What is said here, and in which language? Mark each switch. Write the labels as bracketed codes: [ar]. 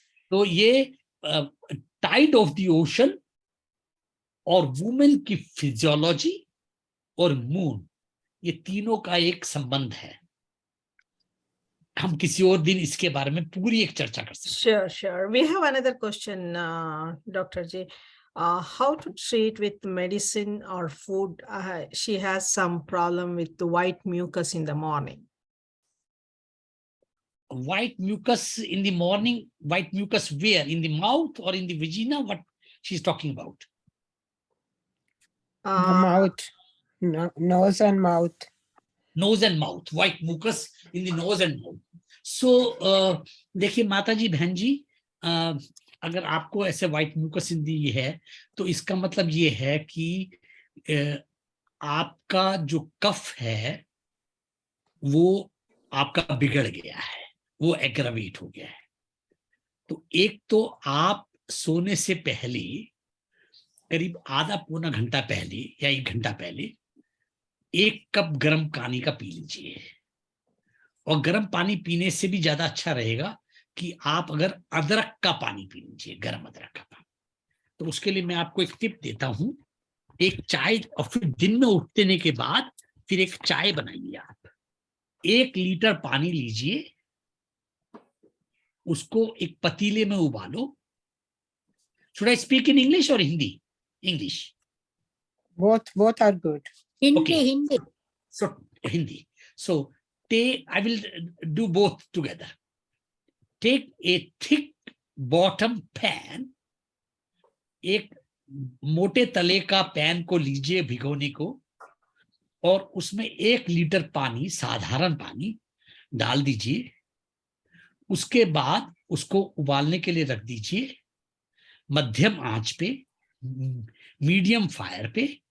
[hi] तो ये [en] tide of the ocean [hi] और वुमेन की फिजियोलॉजी और मून, ये तीनों का एक संबंध है। हम किसी और दिन इसके बारे में पूरी एक चर्चा कर सकते हैं। [en] Sure. We have another question, Dr. J. How to treat with medicine or food? She has some problem with the white mucus in the morning. White mucus in the morning, white mucus where? In the mouth or in the vagina? What she's talking about? The mouth, nose and mouth. Nose and mouth, white mucus in the nose and mouth. [hi] So देखिए माता जी, बहन जी, अगर आपको ऐसे [en] white mucus इन दी [hi] है तो इसका मतलब ये है कि आपका जो कफ है वो आपका बिगड़ गया है, वो एग्रावेट हो गया है। तो एक तो आप सोने से पहले करीब आधा पौना घंटा पहले या 1 घंटा पहले 1 कप गर्म पानी का पी लीजिए। और गर्म पानी पीने से भी ज्यादा अच्छा रहेगा कि आप अगर अदरक का पानी पी लीजिए, गर्म अदरक का पानी। तो उसके लिए मैं आपको एक टिप देता हूं, एक चाय, और फिर दिन में उठने के बाद फिर एक चाय बनाइए आप। 1 लीटर पानी लीजिए, उसको एक पतीले में उबालो। [en] Should I speak in English or Hindi? English. Both are good. Hindi. So Hindi. So I will do both together. Take a thick bottom pan, [hi] एक मोटे तले का पैन को लीजिए भिगोने को, और उसमें 1 लीटर पानी, साधारण पानी डाल दीजिए। उसके बाद उसको उबालने के लिए रख दीजिए मध्यम आंच पे, मीडियम फायर पे।